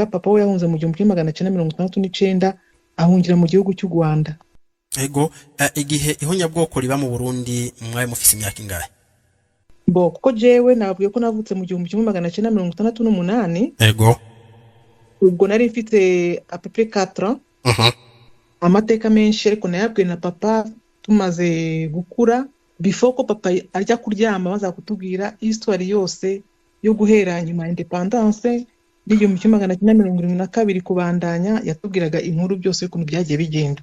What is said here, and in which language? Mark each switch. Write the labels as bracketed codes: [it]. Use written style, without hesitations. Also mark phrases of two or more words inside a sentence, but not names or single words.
[rn] Papa we yahunze mu 1969 ahungira mu gihugu cy'u Rwanda. Ego igihe ihonyabwoko riba mu Burundi mwaye mufise imyaka ingahe? Kuko jewe nabwiye ko navutse mu 1968. Ego ubwo nari mfite [fr] à peu près 4 ans. [rn] Amateka menshi ariko nayabwiye na papa tumaze gukura, before ko papa ajya kuryama baza kutubwira histoire yose yo guhera nyuma ya independence n'igihumbi 1972 kubandanya. Yatubwiraga inkuru byose ukuntu byagiye bigenda.